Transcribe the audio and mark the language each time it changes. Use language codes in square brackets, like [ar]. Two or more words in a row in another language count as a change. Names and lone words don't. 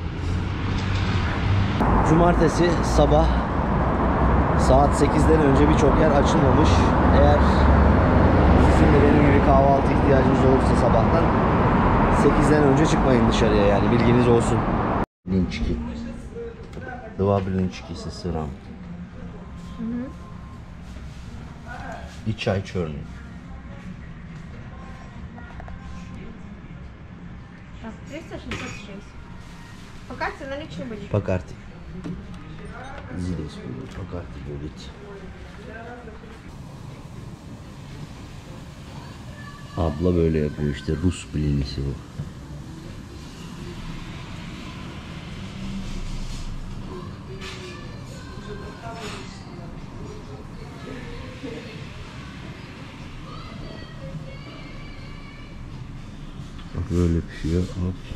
[tr] Cumartesi sabah saat 8'den önce birçok yer açılmamış. Eğer sizin de benim gibi kahvaltı ihtiyacınız olursa sabahtan 8'den önce çıkmayın dışarıya, yani bilginiz olsun. [ru] Linçki. Два блинчики со сыром. И чай черный. Так, 366. По карте наличные были? По карте. Здесь будет, по карте будет. [tr] Abla böyle yapıyor işte, Rus blinisi bu. Bak böyle pişiyor. Hop.